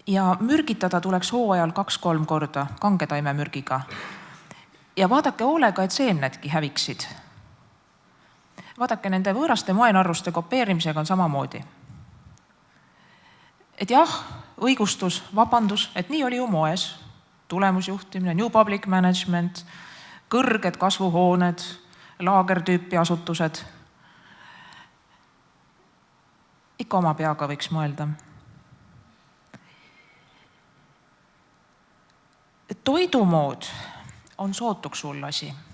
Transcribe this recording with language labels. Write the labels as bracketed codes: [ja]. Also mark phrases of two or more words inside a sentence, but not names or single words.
[et] ja mürgitada tuleks hooajal 2-3 korda kangetaimemürgiga. Ja vaadake hoolega, et seemnedki häviksid. Vaadake, nende võõraste moenarruste kopeerimisega on samamoodi. Et jah, õigustus, vabandus, et nii oli ju moes, tulemusjuhtimine, [en] new public management, [et] kõrged kasvuhooned, laagertüüpi asutused. Ikka oma peaga võiks mõelda. Toidumood on sootuks hull asi.